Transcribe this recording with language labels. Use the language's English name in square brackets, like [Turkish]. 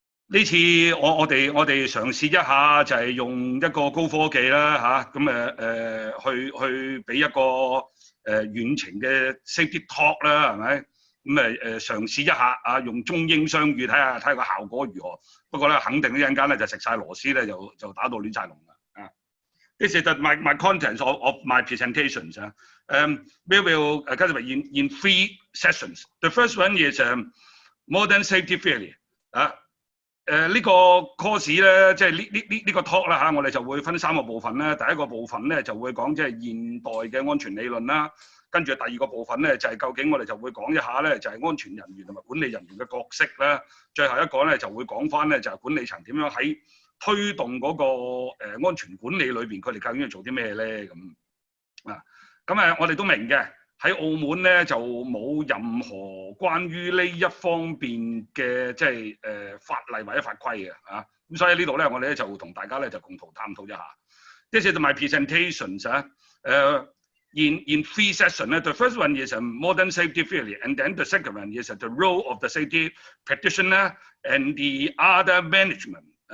[Cantonese] 呢次我哋嘗試一下，就係用一個高科技啦嚇，咁去俾一個遠程嘅 safety talk 啦，係咪？咁嘗試一下啊，用中英雙語睇下個效果如何。不過咧，肯定呢陣間咧就食晒螺絲咧，就打到亂晒龍啦。 [English] This is my contents of my presentations. We will kind of in 3 sessions. The first one is modern safety theory. [Cantonese] 呢個 course 咧，即係呢個 talk 啦嚇，我哋就會分3個部分啦。第一個部分咧就會講即係現代嘅安全理論啦。跟住第二個部分咧就係究竟我哋就會講一下咧就係安全人員同埋管理人員嘅角色啦。最後一個咧就會講翻咧就係管理層點樣喺推動嗰個安全管理裏邊，佢哋究竟要做啲咩咧咁啊？咁我哋都明嘅，喺澳門咧就冇任何關於呢一方面嘅即係法例或者法規嘅啊。咁所以呢度咧我哋咧就同大家咧就共同探討一下。 [English] This is my presentations. in 3 sessions. The first one is a modern safety theory, and then the second one is the role of the safety practitioner and the other management.